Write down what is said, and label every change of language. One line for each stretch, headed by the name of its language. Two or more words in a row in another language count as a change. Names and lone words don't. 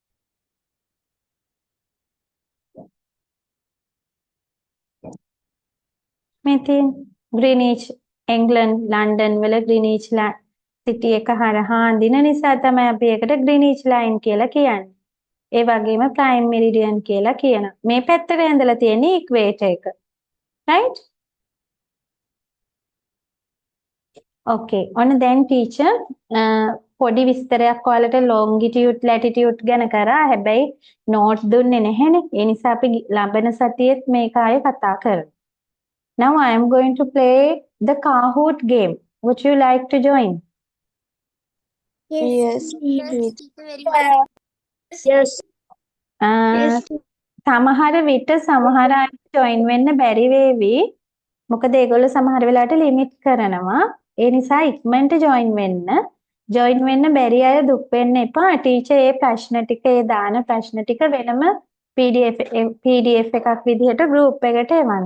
Sinhala: මේ තියෙන ග්‍රීනිච් එංග්ලන්ඩ් ලන්ඩන් වල ග්‍රීනිච් සිටි එක හරහා අඳින නිසා තමයි අපි ඒකට ග්‍රීනිච් ලයින් කියලා කියන්නේ. ඒ වගේම
English: prime meridian
Sinhala: කියලා කියනවා. මේ පැත්තට ඇඳලා තියෙන ඉක්වේටර් එක. right?
English: okay.
Sinhala: ඔන්න දැන් ටීචර් පොඩි විස්තරයක් ඔයාලට
English: longitude latitude
Sinhala: ගැන කරා. හැබැයි නෝට් දුන්නේ නැහැනේ. ඒ නිසා අපි ලබන සතියේත් මේක ආයේ කතා කරමු.
English: Now I am going to play the Kahoot game. Would you like to join? Yes. Yes.
Sinhala: සමහර විට සමහර අය join වෙන්න බැරි වේවි. මොකද ඒගොල්ලෝ සමහර වෙලාවට limit කරනවා. ඒ නිසා ඉක්මනට join වෙන්න. join වෙන්න බැරි අය දුක් වෙන්න එපා. ටීචර් ඒ ප්‍රශ්න ටික ඒ දාන ප්‍රශ්න ටික වෙනම PDF එකක් විදිහට group එකට එවන්න.